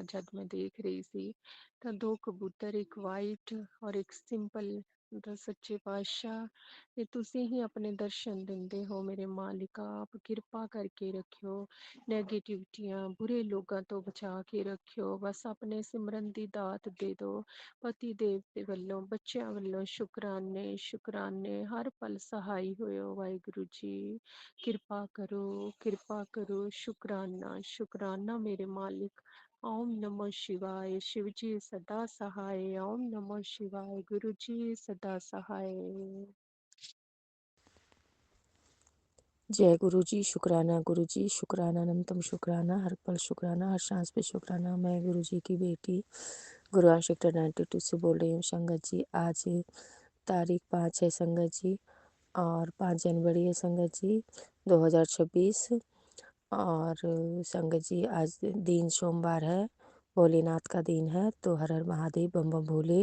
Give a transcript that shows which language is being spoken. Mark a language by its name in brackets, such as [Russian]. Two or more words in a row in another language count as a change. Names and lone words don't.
[Punjabi] ਜਦ ਮੈਂ ਦੇਖ ਰਹੀ ਸੀ ਤਾਂ ਦੋ ਕਬੂਤਰ, ਇੱਕ ਵਾਈਟ ਔਰ ਇੱਕ ਸਿੰਪਲ, ਦਾ ਸੱਚੇ ਪਾਤਸ਼ਾਹ ਤੇ ਤੁਸੀਂ ਹੀ ਆਪਣੇ ਦਰਸ਼ਨ ਦਿੰਦੇ ਹੋ ਮੇਰੇ ਮਾਲਿਕਾ, ਆਪ ਕਿਰਪਾ ਕਰਕੇ ਰੱਖਿਓ, ਨੈਗੇਟਿਵਿਟੀਆਂ ਬੁਰੇ ਲੋਕਾਂ ਤੋਂ ਬਚਾ ਕੇ ਰੱਖਿਓ, ਬਸ ਆਪਣੇ ਸਿਮਰਨ ਦੀ ਦਾਤ ਦੇ ਦਿਓ। ਪਤੀ ਦੇਵ ਦੇ ਵੱਲੋਂ ਬੱਚਿਆਂ ਵੱਲੋਂ ਸ਼ੁਕਰਾਨੇ ਸ਼ੁਕਰਾਨੇ, ਹਰ ਪਲ ਸਹਾਈ ਹੋਇਓ ਵਾਹਿਗੁਰੂ ਜੀ, ਕਿਰਪਾ ਕਰੋ, ਸ਼ੁਕਰਾਨਾ ਸ਼ੁਕਰਾਨਾ ਮੇਰੇ ਮਾਲਿਕ। [Hindi] ओम नमो शिवाय, शिव जी सदा सहाय। ओम नमो शिवाय, गुरु जी सदा सहाय। जय गुरु जी, शुक्राना गुरु जी, शुक्राना अनंतम शुक्राना, हर पल शुक्राना, हर सांस पे शुक्राना। मैं गुरु जी की बेटी गुरुआन सेक्टर 92 से बोल रही हूँ। संगत जी, आज तारीख 5 है संगत जी, और 5 जनवरी है संगत जी 2026। और संगत जी आज दिन सोमवार है, भोलेनाथ का दिन है, तो हर हर महादेव, बम बम भोले।